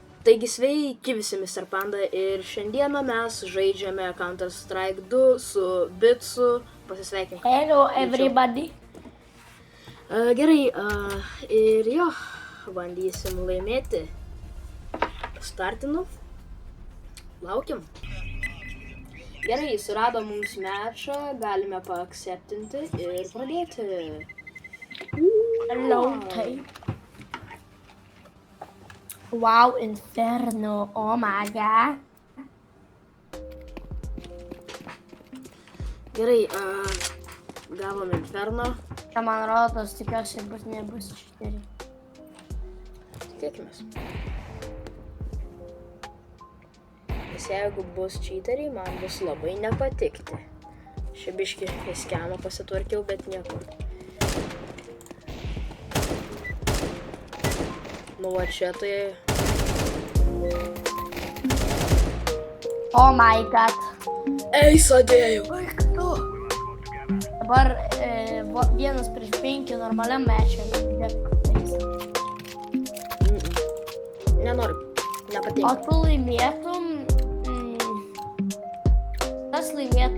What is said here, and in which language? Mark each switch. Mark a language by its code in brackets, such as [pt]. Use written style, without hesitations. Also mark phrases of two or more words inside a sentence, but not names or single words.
[lt] Taigi sveiki visi Mr. Panda ir šiandieną mes žaidžiame Counter Strike 2 su Bitsu. Pasisveikink. [en] Hello everybody. [lt] Gerai, ir jo, bandysim laimėti. Startinu. Laukiam. Gerai, surado mums mečą, galime paakseptinti ir pradėti. [en] Hello tape. Wow, Inferno, oh my god. [lt] Gerai, gavom Inferno. Čia man rodos, tikiuosi, nebus šiteri. Tikėkimės. Nes jeigu bus cheateriai, man bus labai nepatikti. Šibiški skemą pasitvarkiau, bet nieko. Nu va čia tai... [en] Oh my god. [lt] Ei, sadėjau! Baik tu. Dabar 1-5 normaliam mečiam. Nenoriu, O nepatinka. tu laimėtum... Kas laimėtų?